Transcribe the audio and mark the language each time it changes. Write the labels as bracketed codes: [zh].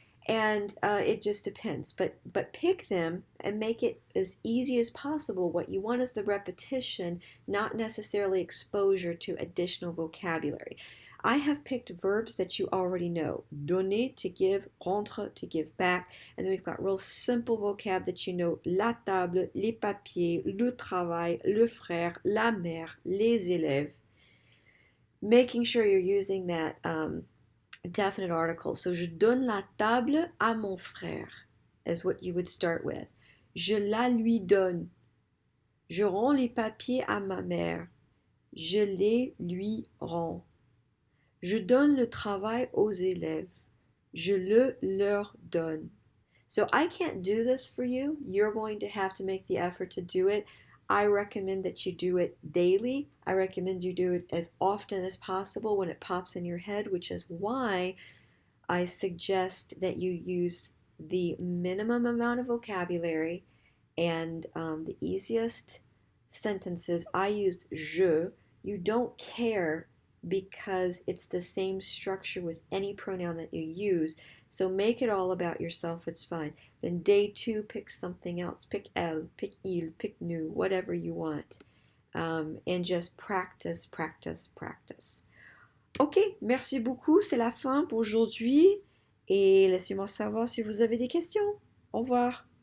[en] And it just depends. But pick them and make it as easy as possible. What you want is the repetition, not necessarily exposure to additional vocabulary. I have picked verbs that you already know. Donner, to give, rendre, to give back. And then we've got real simple vocab that you know. [fr] La table, les papiers, le travail, le frère, la mère, les élèves. [en] Making sure you're using that definite article. [fr] So, je donne la table à mon frère [en] is what you would start with. [fr] Je la lui donne. Je rends les papiers à ma mère. Je les lui rends. Je donne le travail aux élèves. Je le leur donne. [en] So I can't do this for you. You're going to have to make the effort to do it. I recommend that you do it daily. I recommend you do it as often as possible when it pops in your head, which is why I suggest that you use the minimum amount of vocabulary and the easiest sentences. I used je. You don't care because it's the same structure with any pronoun that you use. So make it all about yourself, it's fine. Then day two, pick something else. Pick elle, pick il, pick nous, whatever you want. And just practice, practice, practice. [fr] Ok, merci beaucoup, c'est la fin pour aujourd'hui. Et laissez-moi savoir si vous avez des questions. Au revoir.